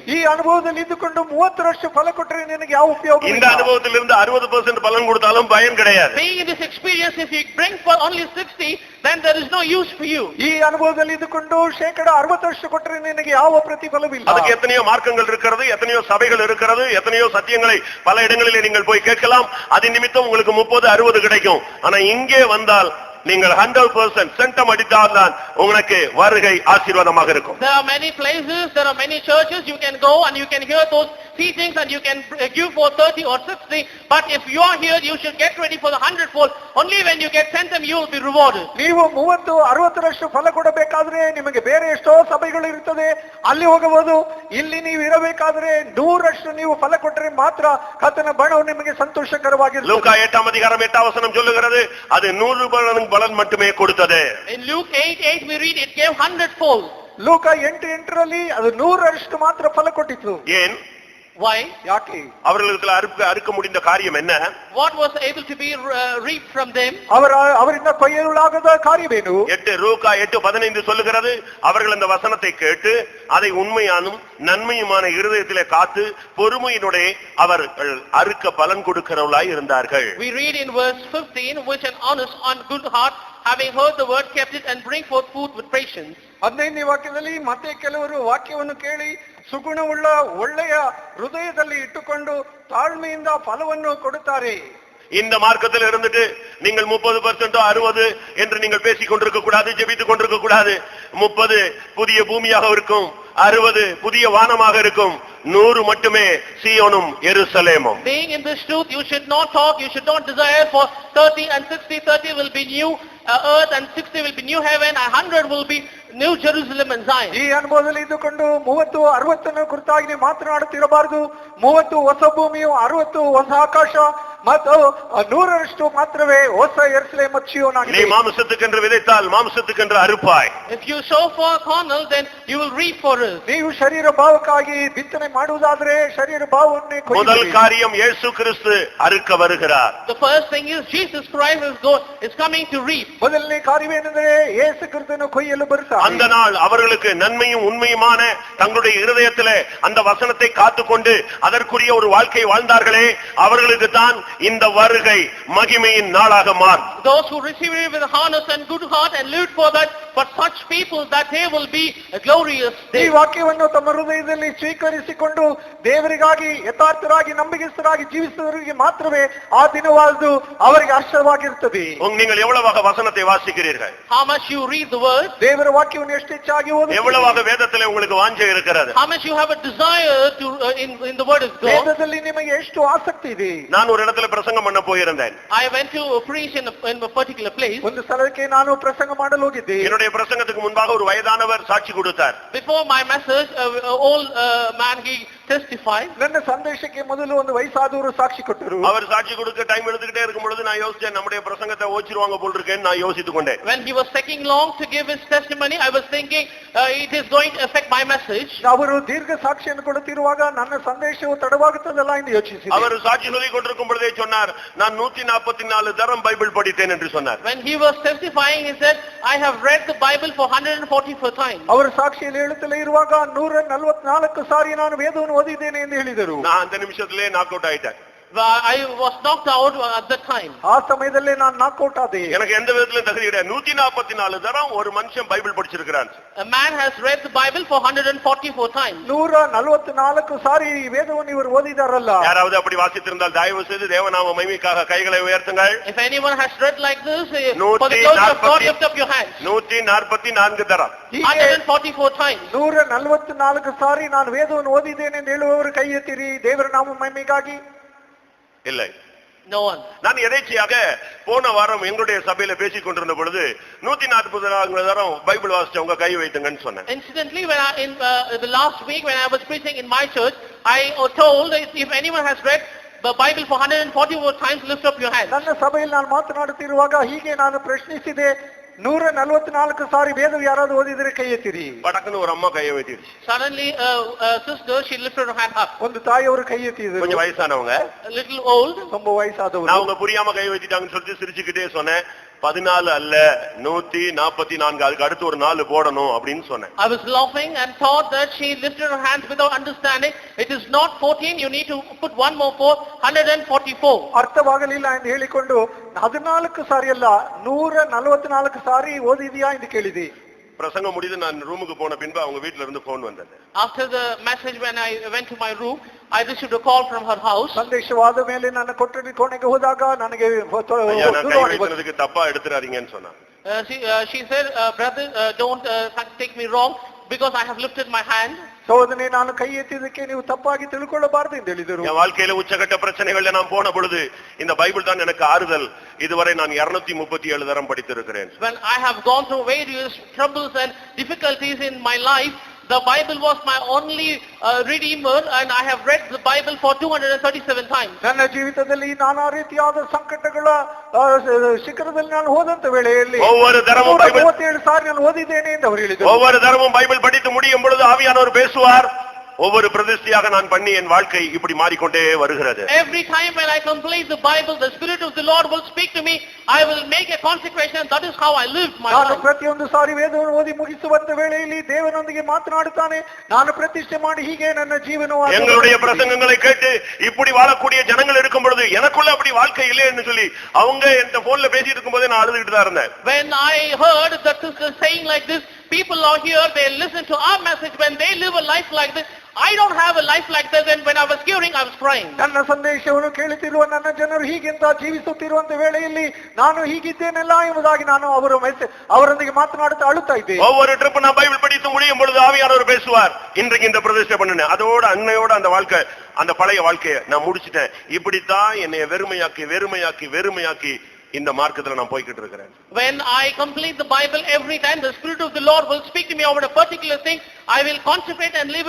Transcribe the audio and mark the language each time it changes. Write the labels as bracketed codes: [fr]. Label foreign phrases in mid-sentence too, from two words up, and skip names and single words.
[kn] ಈ ಅನುಭವದಲ್ಲಿ ಇದ್ದುಕೊಂಡು 30ರಷ್ಟು ಫಲ ಕೊಟ್ಟರೆ ನಿನಗೆ ಯಾವ ಉಪಯೋಗ ಇಲ್ಲ. [ta] இந்த அனுபவத்தில் இருந்து 60% பலன் கொடுத்தாலும் பயன் கிடையாது. [en] Being in this experience, if you bring for only 60, then there is no use for you. [kn] ಈ ಅನುಭವದಲ್ಲಿ ಇದ್ದುಕೊಂಡು 60% ಕೊಟ್ಟರೆ ನಿನಗೆ ಯಾವ ಪ್ರತಿಫಲವಿಲ್ಲ. [ta] அதுக்கு எத்தனையோ மார்க்கங்கள் இருக்கிறது, எத்தனையோ சபைகள் இருக்கிறது, எத்தனையோ சத்தியங்களை பல இடங்களிலே நீங்கள் போய் கேட்கலாம். அது நிமித்தம் உங்களுக்கு 30, 60 கிடைக்கும். ஆனா இங்கே வந்தால் நீங்கள் 100% சென்டம் அடித்தால்தான் உங்களுக்கு வருகை ஆசீர்வாதமாக இருக்கும். [en] There are many places, there are many churches you can go and you can hear those teachings and you can give for 30 or 60, but if you are here, you should get ready for the 100-fold. Only when you get centum you will be rewarded. [kn] ನೀವು 30, 60ರಷ್ಟು ಫಲ ಕೊಡಬೇಕಾದ್ರೆ ನಿಮಗೆ ಬೇರೆ ಎಷ್ಟೋ ಸಭೆಗಳು ಇರುತ್ತದೆ, ಅಲ್ಲಿ ಹೋಗಬಹುದು. ಇಲ್ಲಿ ನೀವು ಇರಬೇಕಾದ್ರೆ 100ರಷ್ಟು ನೀವು ಫಲ ಕೊಟ್ಟರೆ ಮಾತ್ರ ಕರ್ತನ ಬಣವು ನಿಮಗೆ ಸಂತೋಷಕರವಾಗಿರುತ್ತದೆ. [ta] லூக்கா 8ஆம் அதிகாரம் 8ஆம் வசனம் சொல்லுகிறது, அது 100 பலன் மட்டுமே கொடுத்தது. [en] In Luke 8:8 we read it gave 100-fold. [kn] ಲೂಕ 8:8ರಲ್ಲಿ ಅದು 100ರಷ್ಟು ಮಾತ್ರ ಫಲ ಕೊಟ್ಟಿತು. [ta] ஏன்? [en] Why? [kn] ಯಾಕೆ? [ta] அவர்களுக்கு அறுக்க முடிந்த காரியம் என்ன? [en] What was able to be reaped from them? [kn] ಅವರಿಂದ ಕೊಯ್ಯಲಾಗದ ಕಾರ್ಯವೇನು? [ta] லூக்கா 8:15 சொல்லுகிறது, அவர்கள் அந்த வசனத்தை கேட்டு அதை உண்மையானும் நன்மையுமான இருதயத்திலே காத்து பொறுமையினுடைய அவர்கள் அறுக்க பலன் கொடுக்கிறவர்களாய் இருந்தார்கள். [en] We read in verse 15, which an honest and good heart, having heard the word, kept it and bring forth food with patience. [kn] 15ನೇ ವಾಕ್ಯದಲ್ಲಿ ಮತ್ತೆ ಕೆಲವರು ವಾಕ್ಯವನ್ನು ಕೇಳಿ ಸುಗುಣವುಳ್ಳ ಒಳ್ಳೆಯ ಹೃದಯದಲ್ಲಿ ಇಟ್ಟುಕೊಂಡು ತಾಳ್ಮೆಯಿಂದ ಫಲವನ್ನು ಕೊಡುತ್ತಾರೆ. [ta] இந்த மார்க்கத்தில் இருந்துட்டு நீங்கள் 30%, 60 என்று நீங்கள் பேசிக் கொண்டிருக்க கூடாது, ஜெபித்துக் கொண்டிருக்க கூடாது. 30 புதிய பூமியாக இருக்கும், 60 புதிய வானமாக இருக்கும், 100 மட்டுமே சீயோனும் எருசலேமும். [en] Being in this truth, you should not talk, you should not desire for 30 and 60. 30 will be new earth and 60 will be new heaven and 100 will be new Jerusalem and Zion. [kn] ಈ ಅನುಭವದಲ್ಲಿ ಇದ್ದುಕೊಂಡು 30, 60ನ ಕುರಿತಾಗಿ ಮಾತನಾಡುತ್ತಿರಬಾರದು. 30 ಹೊಸ ಭೂಮಿಯು, 60 ಹೊಸ ಆಕಾಶ ಮತ್ತು 100ರಷ್ಟು ಮಾತ್ರವೇ ಹೊಸ ಯೆರೂಸಲೇಮ್ ಮತ್ತು ಚೀಯೋನ್ [ta] நீ [kn] ಆಗಿದೆ. [ta] மாம்சத்துக்கென்று விதைத்தால் மாம்சத்துக்கென்று அறுப்பாய். [en] If you sow for carnal, then you will reap for it. [kn] ನೀವು ಶರೀರ ಭಾವಕ್ಕಾಗಿ ಬಿತ್ತನೆ ಮಾಡುವುದಾದ್ರೆ ಶರೀರ ಭಾವವನ್ನೇ [ta] முதல் [kn] ಕೊಯ್ಯುತ್ತೀರಿ. [ta] காரியம் இயேசு கிறிஸ்து அறுக்க வருகிறார். [en] The first thing is Jesus Christ is coming to reap. [kn] ಮೊದಲನೇ ಕಾರ್ಯವೇನೆಂದರೆ ಯೇಸು ಕ್ರಿಸ್ತನು ಕೊಯ್ಯಲು ಬರುತ್ತಾನೆ. [ta] அந்த நாள் அவர்களுக்கு நன்மையும் உண்மையுமான தங்களுடைய இருதயத்திலே அந்த வசனத்தை காத்துக்கொண்டு அதற்குரிய ஒரு வாழ்க்கை வாழ்ந்தார்களே, அவர்களுக்கு தான் இந்த வருகை மகிமையின் நாளாக மாறும். [en] Those who receive it with a honest and good heart and lived for that, for such people that day will be a glorious [kn] ಈ [en] day. [kn] ವಾಕ್ಯವನ್ನು ತಮ್ಮ ಹೃದಯದಲ್ಲಿ ಸ್ವೀಕರಿಸಿಕೊಂಡು ದೇವರಿಗಾಗಿ ಯಥಾರ್ಥರಾಗಿ ನಂಬಿಕೆಸ್ಥರಾಗಿ ಜೀವಿಸುವವರಿಗೆ ಮಾತ್ರವೇ ಆ ದಿನವಾದ್ದು ಅವರಿಗೆ ಆಶ್ಚರ್ಯವಾಗಿರುತ್ತದೆ. [ta] நீங்கள் எவ்வளவாக வசனத்தை வாசிக்கிறீர்கள்? [en] How much you read the word? [kn] ದೇವರ ವಾಕ್ಯವನ್ನು ಎಷ್ಟು ಹೆಚ್ಚಾಗಿ ಓದುತ್ತೀರಿ? [ta] எவ்வளவாக வேதத்திலே உங்களுக்கு வாஞ்சை இருக்கிறது? [en] How much you have a desire to in the word of God? [kn] ವೇದದಲ್ಲಿ ನಿಮಗೆ ಎಷ್ಟು ಆಸಕ್ತಿ ಇದೆ? [ta] நான் ஒரு இடத்துல பிரசங்கம் பண்ண போயிருந்தேன். [en] I went to preach in a particular place. [kn] ಒಂದು ಸ್ಥಳಕ್ಕೆ ನಾನು ಪ್ರಸಂಗ ಮಾಡಲು ಹೋಗಿದ್ದೆ. [ta] என்னுடைய பிரசங்கத்துக்கு முன்பாக ஒரு வயதானவர் சாட்சி கொடுத்தார். [en] Before my message, old man, he testify. [kn] ನನ್ನ ಸಂದೇಶಕ್ಕೆ ಮೊದಲು ಒಂದು ವಯಸ್ಸಾದವರು ಸಾಕ್ಷಿ ಕೊಟ್ಟರು. [ta] அவர் சாட்சி கொடுக்க டைம் எடுத்துக்கிட்டே இருக்கும் பொழுது நான் யோசிச்சேன் நம்முடைய பிரசங்கத்தை ஓச்சிருவாங்க போல் இருக்கேன்னு நான் யோசித்துக் கொண்டேன். [en] When he was taking long to give his testimony, I was thinking it is going to affect my message. [kn] ಅವರು ದೀರ್ಘ ಸಾಕ್ಷಿಯನ್ನು ಕೊಡುತ್ತಿರುವಾಗ ನನ್ನ ಸಂದೇಶವು ತಡವಾಗುತ್ತದಲ್ಲ ಎಂದು ಯೋಚಿಸಿದೆ. [ta] அவர் சாட்சி சொல்லிக் கொண்டிருக்கும் பொழுதே சொன்னார் நான் 144 தரம் பைபிள் படித்தேன் என்று சொன்னார். [en] When he was testifying, he said, I have read the Bible for 144 times. [kn] ಅವರು ಸಾಕ್ಷಿಯಲ್ಲಿ ಹೇಳುತ್ತಲೇ ಇರುವಾಗ 144 ಸಾರಿ ನಾನು ವೇದವನ್ನು ಓದಿದ್ದೇನೆ ಎಂದು ಹೇಳಿದರು. [ta] நான் அந்த நிமிஷத்திலே [en] knock out [ta] ஆயிட்டேன். [en] I was knocked out at that time. [kn] ಆ ಸಮಯದಲ್ಲೇ ನಾನು [en] knock out [kn] ಆದೆ. [ta] எனக்கு எந்த விதத்திலும் தகுதி கிடையாது. 144 தரம் ஒரு மனுஷன் பைபிள் படிச்சிருக்கான். [en] A man has read the Bible for 144 times. [kn] 144 ಸಾರಿ ವೇದವನ್ನು ಇವರು ಓದಿದಾರಲ್ಲ. [ta] யாராவது அப்படி வாசித்திருந்தால் தயவு செய்து தேவநாம மகிமைக்காக கைகளை உயர்த்துங்கள். [en] If anyone has read like this, for the glory of God, lift up your hands. [ta] 144 தரம். [en] 144 times. [kn] 144 ಸಾರಿ ನಾನು ವೇದವನ್ನು ಓದಿದ್ದೇನೆ ಎಂದು ಹೇಳುವವರು ಕೈ ಎತ್ತಿರಿ ದೇವರ ನಾಮ ಮಹಿಮೆಗಾಗಿ. [ta] இல்லை. [en] No one. [ta] நான் எதேச்சையாக போன வாரம் எங்களுடைய சபையில பேசிக் கொண்டிருந்த பொழுது 144 தரம் பைபிள் வாசிச்சவங்க கை வைத்துங்கன்னு சொன்னேன். [en] Incidentally, when in the last week when I was preaching in my church, I told if anyone has read the Bible for 144 times, lift up your hands. [kn] ನನ್ನ ಸಭೆಯಲ್ಲಿ ನಾನು ಮಾತನಾಡುತ್ತಿರುವಾಗ ಹೀಗೆ ನಾನು ಪ್ರಶ್ನಿಸಿದೆ 144 ಸಾರಿ ವೇದ ಯಾರಾದರೂ ಓದಿದರೆ ಕೈ ಎತ್ತಿರಿ. [ta] படக்குன்னு ஒரு அம்மா கையை வைத்திருச்சு. [en] Suddenly a sister, she lifted her hand up. [kn] ಒಂದು ತಾಯಿಯವರು ಕೈ ಎತ್ತಿದರು. [ta] கொஞ்சம் வயசானவங்க, [en] A little old. [kn] ரொம்ப ವಯಸ್ಸಾದವರು. [ta] நான் அவங்க புரியாம கை வச்சிட்டாங்கன்னு சொல்லிட்டு சிரிச்சுக்கிட்டே சொன்னேன் 14 அல்ல 144 அதுக்கு அடுத்து ஒரு 4 போடணும் அப்படின்னு சொன்னேன். [en] I was laughing and thought that she lifted her hands without understanding. It is not 14, you need to put one more 144. [kn] ಅರ್ಥವಾಗಲಿಲ್ಲ ಎಂದು ಹೇಳಿಕೊಂಡು 14 ಸಾರಿ ಅಲ್ಲ 144 ಸಾರಿ ಓದಿದೆಯಾ ಎಂದು ಕೇಳಿದೆ. [ta] பிரசங்கம் முடிந்து நான் ரூமுக்கு போன பின்பு அவங்க வீட்ல இருந்து போன் வந்தது. [en] After the message, when I went to my room, I received a call from her house. [kn] ಸಂದೇಶವಾದ ಮೇಲೆ ನನ್ನ ಕೊಠಡಿ ಕೋಣೆಗೆ ಹೋದಾಗ ನನಗೆ [ta] வைக்கிறதுக்கு தப்பா எடுத்துறாதீங்கன்னு சொன்னாங்க. [en] She said, brother, don't take me wrong because I have lifted my hand. [kn] ಸಹೋದರನೇ, ನಾನು ಕೈ ಎತ್ತಿದ್ದಕ್ಕೆ ನೀವು ತಪ್ಪಾಗಿ ತಿಳ್ಕೊಳ್ಳಬಾರದು ಎಂದು ಹೇಳಿದರು. [ta] என் வாழ்க்கையில உச்சகட்ட பிரச்சனைகள்ல நான் போன பொழுது இந்த பைபிள் தான் எனக்கு ஆறுதல். இதுவரை நான் 237 தரம் படித்திருக்கிறேன். [en] When I have gone through various troubles and difficulties in my life, the Bible was my only redeemer, and I have read the Bible for 237 times. [kn] ನನ್ನ ಜೀವಿತದಲ್ಲಿ ನಾನಾ ರೀತಿಯಾದ ಸಂಕಟಗಳ ಶಿಖರದಲ್ಲಿ ನಾನು ಹೋದಂತ ವೇಳೆಯಲ್ಲಿ [ta] ஒவ்வொரு தரமும் பைபிள் [kn] 37 ಸಾರಿ ನಾನು ಓದಿದ್ದೇನೆ ಎಂದು ಅವರು ಹೇಳಿದರು. [ta] ஒவ்வொரு தரமும் பைபிள் படித்து முடியும் பொழுது ஆவியானவர் பேசுவார். ஒவ்வொரு பிரதிஷ்டையாக நான் பண்ணி என் வாழ்க்கை இப்படி மாறிக்கொண்டே வருகிறது. [en] Every time when I complete the Bible, the Spirit of the Lord will speak to me. I will make a consecration. That is how I live my [kn] ನಾನು [en] life. [kn] ಪ್ರತಿಯೊಂದು ಸಾರಿ ವೇದವನ್ನು ಓದಿ ಮುಗಿಸುವಂತ ವೇಳೆಯಲ್ಲಿ ದೇವರೊಂದಿಗೆ ಮಾತನಾಡುತ್ತಾನೆ. ನಾನು ಪ್ರತಿಷ್ಠೆ ಮಾಡಿ ಹೀಗೆ ನನ್ನ ಜೀವನವನ್ನು [ta] எங்களுடைய பிரசங்கங்களை கேட்டு இப்படி வாழக்கூடிய ஜனங்கள் இருக்கும் பொழுது எனக்குள்ள அப்படி வாழ்க்கை இல்லைன்னு சொல்லி அவங்க என்கிட்ட போன்ல பேசிட்டு இருக்கும்போது நான் அழுதுகிட்டு தான் இருந்தேன். [en] When I heard the sister saying like this, people are here, they listen to our message. When they live a life like this, I don't have a life like that. And when I was hearing, I was crying. [kn] ನನ್ನ ಸಂದೇಶವನ್ನು ಕೇಳುತ್ತಿರುವ ನನ್ನ ಜನರು ಹೀಗೆಂತ ಜೀವಿಸುತ್ತಿರುವಂತ ವೇಳೆಯಲ್ಲಿ ನಾನು ಹೀಗಿದ್ದೇನಲ್ಲ ಎಂಬುದಾಗಿ ನಾನು ಅವರೊಂದಿಗೆ ಮಾತನಾಡುತ್ತಾ ಅಳುತ್ತಾ ಇದ್ದೆ. [ta] ஒவ்வொரு ட்ரிப் நான் பைபிள் படித்து முடியும் பொழுது ஆவியானவர் பேசுவார். இன்றைக்கு இந்த பிரதிஷ்டை பண்ணுனேன். அதோட அன்னையோட அந்த வாழ்க்கை, அந்த பழைய வாழ்க்கையை நான் முடிச்சிட்டேன். இப்படித்தான் என்னை வெறுமையாக்கி இந்த மார்க்கத்துல நான் போய்கிட்டு இருக்கிறேன். [en] When I complete the Bible, every time the Spirit of the Lord will speak to me over a particular thing, I will concentrate and live it.